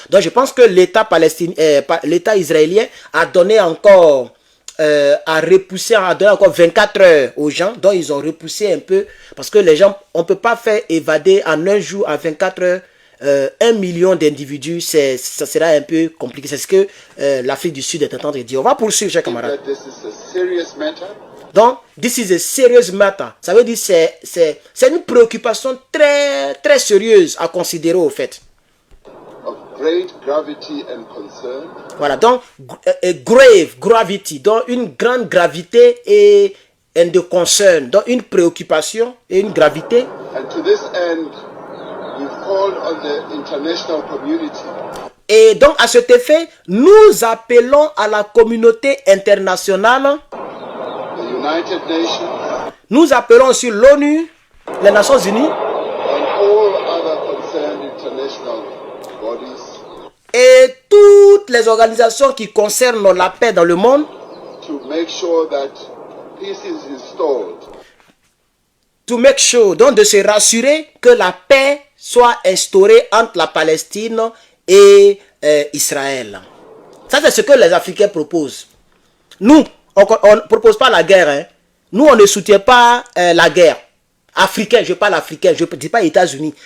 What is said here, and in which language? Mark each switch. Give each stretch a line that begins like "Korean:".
French: Donc, je pense que l'État l'État israélien a donné encore, a donné encore 24 heures aux gens. Donc, ils ont repoussé un peu parce que les gens, on ne peut pas faire évader en un jour à 24 heures 1 million d'individus, ça sera un peu compliqué. C'est ce que l'Afrique du Sud est en train de dire. On va poursuivre, chers camarades.
English: that this is a serious matter. Donc, this is a serious matter.
French: Ça veut dire que c'est une préoccupation très, très sérieuse à considérer au fait.
English: Of great gravity and concern.
French: Voilà, donc,
English: grave gravity,
French: donc une grande gravité et de concern, donc une préoccupation et une gravité.
English: And to this end, we've called on the international community
French: Et donc, à cet effet, nous appelons à la communauté internationale,
English: the United Nations,
French: nous appelons aussi l'ONU, les Nations Unies,
English: and all other concerned international bodies
French: et toutes les organisations qui concernent la paix dans le monde,
English: to make sure that peace is installed to make sure,
French: donc de se rassurer que la paix soit instaurée entre la Palestine et Israël. Ça, c'est ce que les Africains proposent. Nous, on ne propose pas la guerre. Hein. Nous, on ne soutient pas la guerre. Africain, je parle africain, je ne dis pas États-Unis.